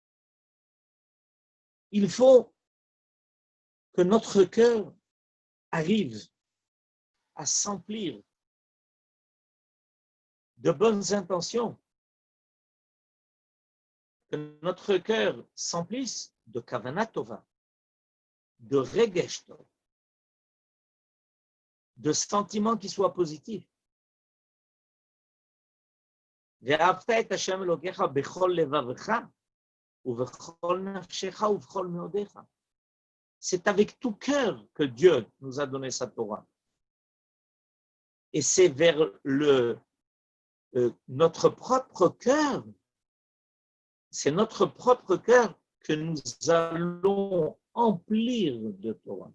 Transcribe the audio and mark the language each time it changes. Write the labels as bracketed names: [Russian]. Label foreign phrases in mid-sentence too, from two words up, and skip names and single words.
[French] Il faut que notre cœur arrive à s'emplir de bonnes intentions, que notre cœur s'emplisse de [Hebrew] כוונה טובה, [French] de [Hebrew] רגש טוב, [French] de sentiments qui soient positifs. [Hebrew] ואהבת את השם אלוקיך בכל לבבך ובכל נפשך ובכל מאודיך. [French] C'est avec tout cœur que Dieu nous a donné sa Torah. Et c'est vers notre propre cœur, c'est notre propre cœur que nous allons emplir de Torah.